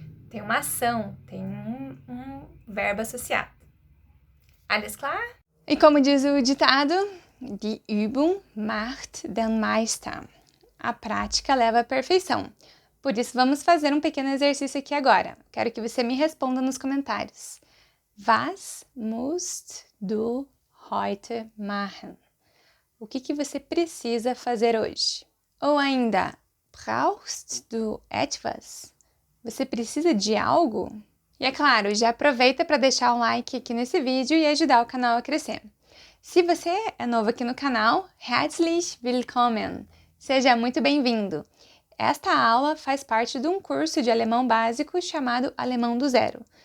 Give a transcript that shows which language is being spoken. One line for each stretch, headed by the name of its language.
Portuguese: Tem uma ação, tem um verbo associado.
German: Alles klar?
Portuguese: E como diz o ditado,
German: die Übung macht den Meister.
Portuguese: A prática leva à perfeição. Por isso, vamos fazer um pequeno exercício aqui agora. Quero que você me responda nos comentários.
German: Was musst du heute machen?
Portuguese: O que você precisa fazer hoje? Ou ainda,
German: brauchst du etwas?
Portuguese: Você precisa de algo? E é claro, já aproveita para deixar um like aqui nesse vídeo e ajudar o canal a crescer. Se você é novo aqui no canal,
German: herzlich willkommen!
Portuguese: Seja muito bem-vindo! Esta aula faz parte de um curso de alemão básico chamado Alemão do Zero.